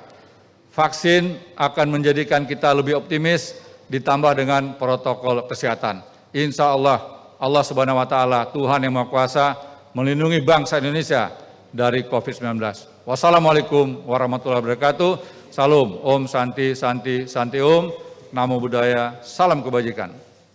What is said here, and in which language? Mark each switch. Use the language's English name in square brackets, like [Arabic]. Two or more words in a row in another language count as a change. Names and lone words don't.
[Indonesian] Vaksin akan menjadikan kita lebih optimis, ditambah dengan protokol kesehatan. [Arabic] إن شاء الله, الله سبحانه وتعالى, [Indonesian] Tuhan Yang Maha Kuasa, melindungi bangsa Indonesia dari COVID-19. [Arabic] والسلام عليكم ورحمة الله وبركاته. [Sanskrit] Salam, ॐ शान्ति शान्ति शान्ति ॐ. [Pali] Namo Buddhaya, [Indonesian] salam kebajikan.